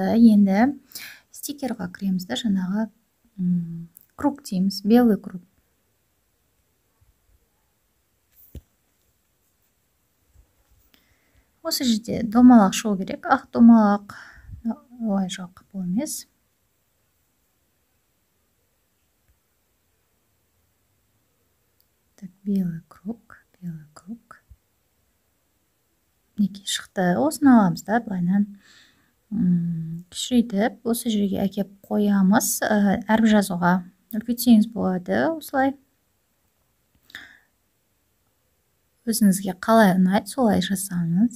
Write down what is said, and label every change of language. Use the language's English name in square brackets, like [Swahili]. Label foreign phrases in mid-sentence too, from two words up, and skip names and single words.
[Kazakh] Енді стикерға кіреміз да, жаңағы круг дейміз, [Russian] белый круг. [Kazakh] Осы жерде домалақ шығу керек. Ақ домалақ олай жоқ бұл емес. [Russian] Так, белый круг, белый круг. [Kazakh] Неге шықты? Осыны аламыз да, былайнан. Кішірейтіп, осы жерге әкеп қоямыз. Әріп жазуға үлкейтсеңіз болады, осылай. Өзіңізге қалай ұнайды, солай жасаңыз.